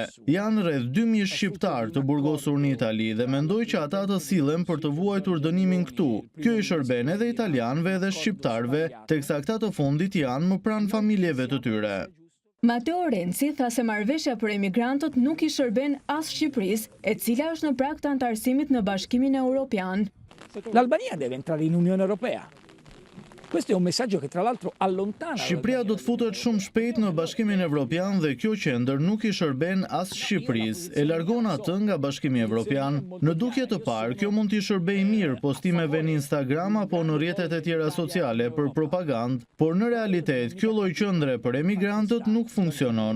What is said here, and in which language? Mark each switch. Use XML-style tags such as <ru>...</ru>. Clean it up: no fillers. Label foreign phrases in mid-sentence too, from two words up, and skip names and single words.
<sq>Janë rreth 2000 shqiptar të burgosur në Itali dhe mendoj që ata të sillen për të vuajtur dënimin këtu. Kjo i shërben edhe italianëve dhe shqiptarëve, teksa këta të fundit janë më pranë familjeve të tyre. Matteo Renzi tha se marrëveshja për emigrantët nuk i shërben as Shqipërisë, e cila është në prag të anëtarësimit në Bashkimin Evropian.</sq> <it>L'Albania deve entrare in Unione Europea. Questo è un messaggio che tra l'altro allontana.</it> <sq>Shqipëria do të futet shumë shpejt në Bashkimin Evropian dhe kjo qendër nuk i shërben as Shqipërisë, e largon atë nga Bashkimi Evropian. Në dukje të parë, kjo mund t'i shërbej mirë postimeve në Instagram apo në rrjetet e tjera sociale për propagandë, por në realitet kjo lloj qendre për emigrantët nuk funksionon.</sq>